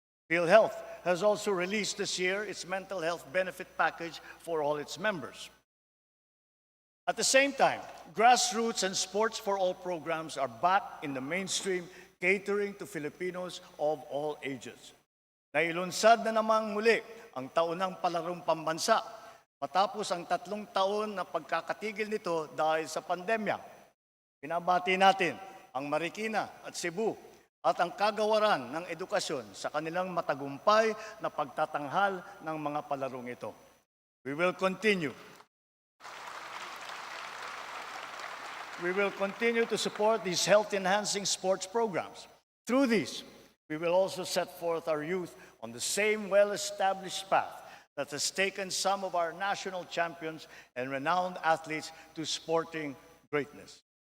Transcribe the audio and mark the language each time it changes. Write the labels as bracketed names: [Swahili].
[English] PhilHealth has also released this year its mental health benefit package for all its members. At the same time, grassroots and sports for all programs are back in the mainstream, catering to Filipinos of all ages. [Filipino] Nailunsad na namang muli ang taunang palarong pambansa matapos ang 3 taon na pagkakatigil nito dahil sa pandemya. Pinabati natin ang Marikina at Cebu at ang kagawaran ng edukasyon sa kanilang matagumpay na pagtatanghal ng mga palarong ito. [English] We will continue to support these health-enhancing sports programs. Through these, we will also set forth our youth on the same well-established path that has taken some of our national champions and renowned athletes to sporting greatness.